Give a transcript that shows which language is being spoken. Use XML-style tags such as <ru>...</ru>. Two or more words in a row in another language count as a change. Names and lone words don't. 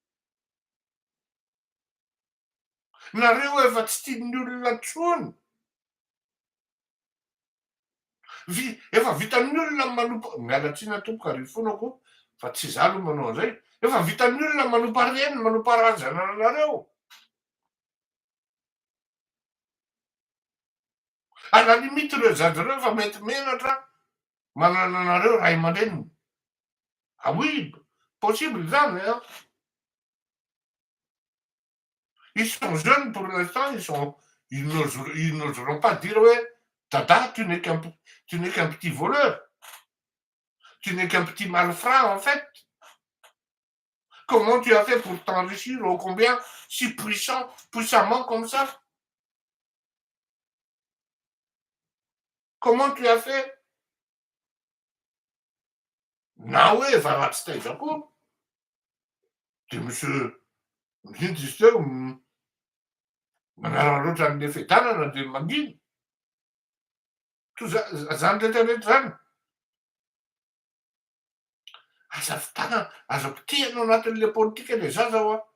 <mg>Nareo efa tsy tian'ny olona intsony. Efa vitan'ny olona manompo mialatsina tompoka ary fonako fa tsy za aloha manao an'izay. Efa vitan'ny olona manompo hareny manompo harazana anareo.</mg> <fr>À la limite</fr> <mg>ireo zaza reo efa mety menatra manana anareo ray aman-dreniny.</mg> <fr>Ah oui, possible zany hein. Ils sont jeunes pour l'instant, ils n'oseront pas dire ouais, Tata, tu n'es qu'un petit voleur. Tu n'es qu'un petit malfrat en fait. Comment tu as fait pour t'enrichir ô combien si puissamment comme ça? Comment tu as fait?</fr> <mg>Nou efa ratsy taiza koa. De monsieur Ministre manaraka loatra an'le fitanana de manginy. To zany rehetrarehetra zany. Aza potehana anatin'le politika le zaza ho a.</mg>